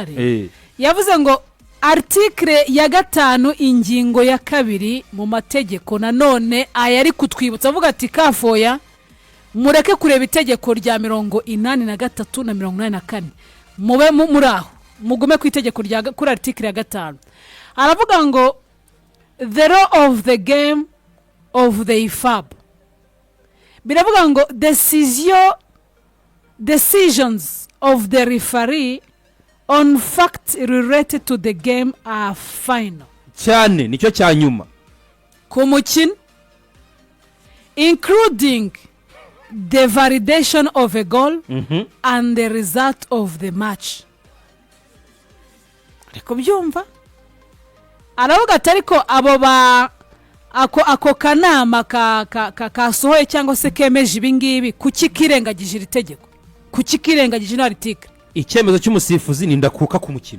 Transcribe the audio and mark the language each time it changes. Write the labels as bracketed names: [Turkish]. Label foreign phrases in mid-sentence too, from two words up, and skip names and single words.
[Kinyarwanda] yavuze ngo article ya 5 ingingo ya 2 mu mategeko nanone ayari kutwibutsa avuga ati kafoya mureke kureba itegeko rya 83 na 84 mube muraho mugume ku itegeko rya kuri article ya 5 aravuga ngo [English] the law of the game of the IFAB [Kinyarwanda] biravuga ngo [English] decisions of the referee on facts related to the game are final [Kinyarwanda] cyane nicyo cya nyuma ku mukino [English] including the validation of a goal and the result of the match. [Kinyarwanda] Ariko byumva aravuga ati ariko abo ba ako kanama kasohoye cyangwa se kemeje ibingibi kuki kirengagije iri tegeko kuki kirengagije ino article icyemezo cy'umusifuzi ni ndakuka ku mukino